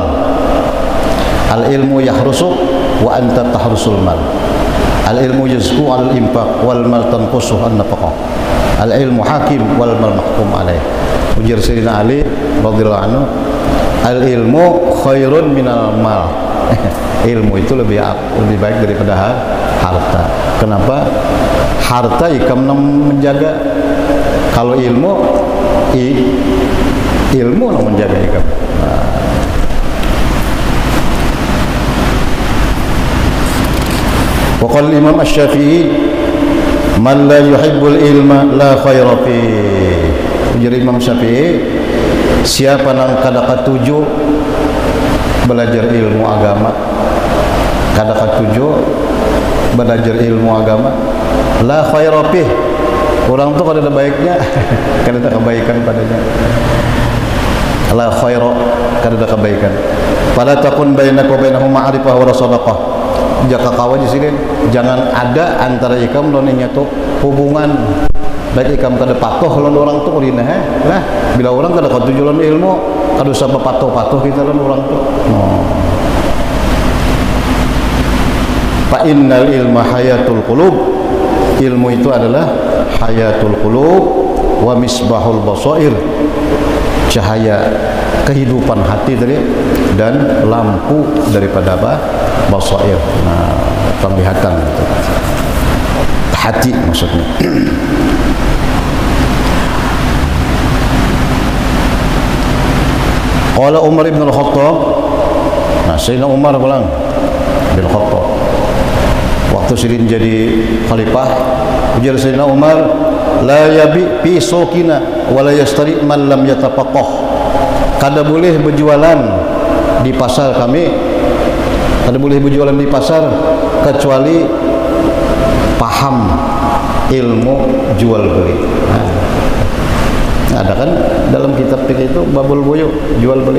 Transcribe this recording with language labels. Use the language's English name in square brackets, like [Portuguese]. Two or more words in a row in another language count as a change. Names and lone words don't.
[Arabic] العلم يحرسك وأنت تحرس المال. العلم يزكو الإنفاق والمال تنقصه النفقة. العلم حاكم والمال محكوم عليه. Ujar Sayyidina Ali رضي الله عنه، العلم خير من المال. [Banjar] Ilmu itu lebih baik daripada harta. Kenapa? Harta ikam menjaga. Kalau ilmu yang menjaga ikam. [Arabic] وقال الإمام الشافعي, من لا يحب العلم لا خير في. [Banjar] Ujar Imam Syafi'i, siapa nang kada katuju belajar ilmu agama, kada katuju belajar ilmu agama, [Arabic] لا خير في, [Banjar] orang tu kada ada baiknya, kada ada kebaikan padanya. [Arabic] لا خير, [Banjar] kada ada kebaikan. [Arabic] فلا تكن بينك وبينهم معرفة وصداقة. [Banjar] Jaka kawan di sini jangan ada antara ikam dan nyatu hubungan. Baik ikam kada patuh lawan orang tu urina lah. Bila orang kada katuju lawan ilmu, kada usah patuh kita lawan orang tu. [Arabic] فإن العلم حياة القلوب. [Banjar] Ilmu itu adalah [Arabic] حياة القلوب ومصباح البصائر, [Banjar] cahaya kehidupan hati tadi, dan lampu daripada apa? Basair. Nah, penglihatan gitu. Hati maksudnya. [Arabic] قال عمر بن الخطاب. [Banjar] Nah, Sayyidina Umar bilang bin Khattab waktu sidin jadi khalifah, ujar Sayyidina Umar, [Arabic] لا يبع في سوقنا ولا يشتر من لم يتفقه. [Banjar] Kada boleh berjualan di pasar kami, kada boleh berjualan di pasar kecuali paham ilmu jual beli. Ada kan dalam kitab fikih itu [Arabic] باب البيوع, [Banjar] jual beli.